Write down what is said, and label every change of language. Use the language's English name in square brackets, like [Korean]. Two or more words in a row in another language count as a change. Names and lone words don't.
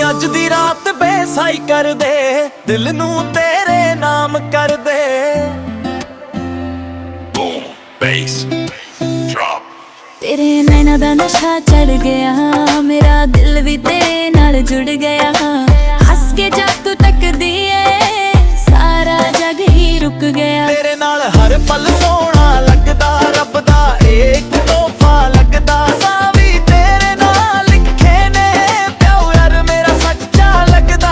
[Punjabi] ਅੱਜ ਦੀ ਰਾਤ ਬੇਸਾਈ ਕਰ ਦੇ ਦਿਲ ਨੂੰ ਤੇਰੇ ਨਾਮ ਕਰ ਦੇ [English] Boom, bass, drop. [Punjabi] ਤੇਰੇ ਨੈਣਾ ਦਾ ਨਸ਼ਾ ਚੜ ਗਿਆ ਮੇਰਾ ਦਿਲ ਵੀ ਤੇਰੇ ਨਾਲ ਜੁੜ ਗਿਆ ਹੱਸ ਕੇ ਜਦ ਤੂੰ ਤੱਕਦੀ ਏ ਸਾਰਾ ਜਗ ਹੀ ਰੁਕ ਗਿਆ ਤੇਰੇ ਨਾਲ ਹਰ ਪਲ ਸੋਹਣਾ ਲੱਗਦਾ ਰੱਬ ਦਾ ਇੱਕ ਤੋਹਫਾ ਲੱਗਦਾ ਸਾਵੀ ਤੇਰੇ ਨਾਲ ਲਿਖੇ ਨੇ ਪਿਆਰ ਮੇਰਾ ਸੱਚਾ ਲੱਗਦਾ